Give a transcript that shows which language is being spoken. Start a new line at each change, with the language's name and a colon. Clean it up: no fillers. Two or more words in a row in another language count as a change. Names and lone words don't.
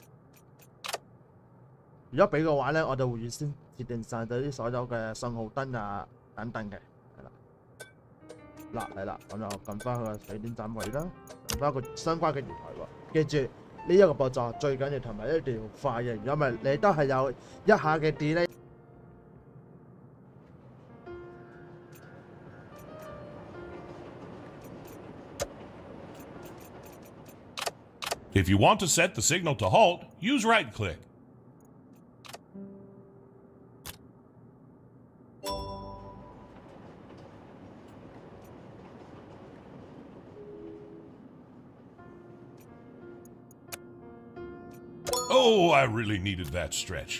Cantonese: 如果俾嘅話咧，我就會預先設定晒啲所有嘅信號燈啊等等嘅，係啦。嗱嚟啦，咁就撳翻去個起點站位啦，撳翻個相關嘅月台喎。記住呢一個步驟最緊要同埋一定要快嘅，如果唔係你都係有一下嘅 delay。
English: If you want to set the signal to halt, use right-click. Oh, I really needed that stretch.